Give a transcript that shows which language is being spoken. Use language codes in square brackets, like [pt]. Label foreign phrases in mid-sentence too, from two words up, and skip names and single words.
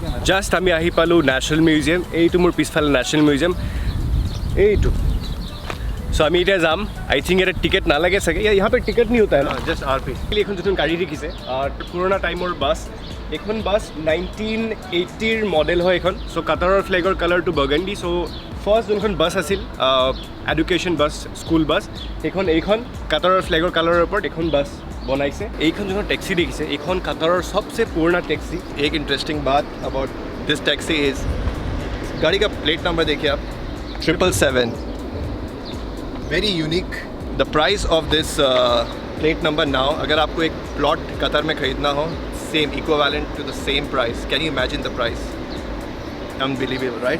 [as] জাষ্ট আমি আহি পালোঁ নেশ্যনেল মিউজিয়াম এইটো মোৰ পিছফালে নেশ্যনেল মিউজিয়াম এইটো সো আমি এতিয়া যাম [en] I think [as] এটা টিকেট নালাগে চাগে [hi] यहाँ पे टिकट नहीं होता है ना [en] Just RP. [as] এখন যোন গাড়ী দেখিছে পুৰণা টাইমৰ বাছ এইখন বাছ 1980ৰ মডেল হয় এখন চ' কাটাৰৰ ফ্লেগৰ কালাৰটো বাৰ্গাণ্ডি [en] so first [as] যোনখন বাছ আছিল [en] education bus school bus [as] এইখন কাটাৰৰ ফ্লেগৰ কালাৰৰ ওপৰত এখন বাছ বনাইছে এইখন যোনখন টেক্সি দেখিছে এইখন কাটাৰৰ সবচে পুৰণা টেক্সি [hi] एक इंटरेस्टिंग बात [en] about this taxi is [hi] गाड़ी का प्लेट नंबर देखिए आप [en] 777 very unique the price of this plate number now [hi] अगर आपको एक प्लॉट कतर में खरीदना हो [en] same equivalent to the same price can you imagine the price unbelievable right